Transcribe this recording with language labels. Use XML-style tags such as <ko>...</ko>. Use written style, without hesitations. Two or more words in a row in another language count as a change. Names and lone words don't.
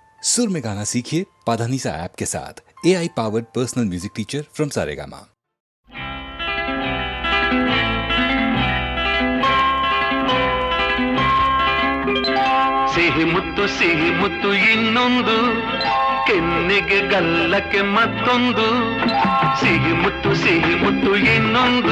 <hi>सुर में गाना सीखिए पाधानीसा ऐप के साथ।</hi> <en>AI powered personal music teacher from</en> <hi>सारेगामा।</hi> <kn>ಸಿಹಿ ಮುತ್ತು ಇನ್ನೊಂದು ಕೆನ್ನೆಗೆ ಗಲ್ಲಕ್ಕೆ ಮತ್ತೊಂದು ಸಿಹಿ ಮುತ್ತು ಇನ್ನೊಂದು</kn>